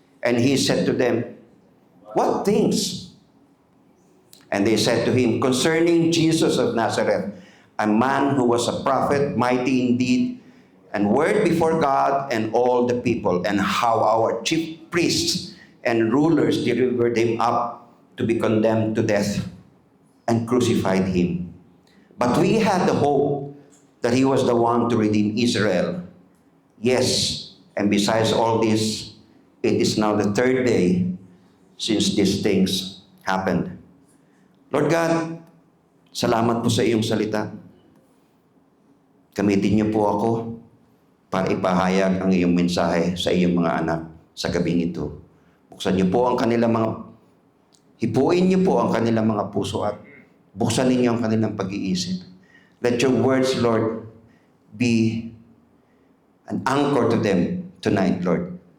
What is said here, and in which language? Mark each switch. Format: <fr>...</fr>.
<en>And he said to them, "What things?" And they said to him, "Concerning Jesus of Nazareth, a man who was a prophet, mighty indeed, and word before God and all the people, and how our chief priests and rulers delivered him up to be condemned to death and crucified him. But we had the hope that he was the one to redeem Israel. Yes, and besides all this, it is now the third day since these things happened."</en> <tl>Lord God, salamat po sa iyong salita. Gamitin niyo po ako para ipahayag ang iyong mensahe sa iyong mga anak sa gabing ito. Buksan niyo po ang kanilang hipuin niyo po ang kanilang mga puso at buksan ninyo ang kanilang pag-iisip.</tl> <en>Let your words, Lord, be an anchor to them tonight, Lord.</en>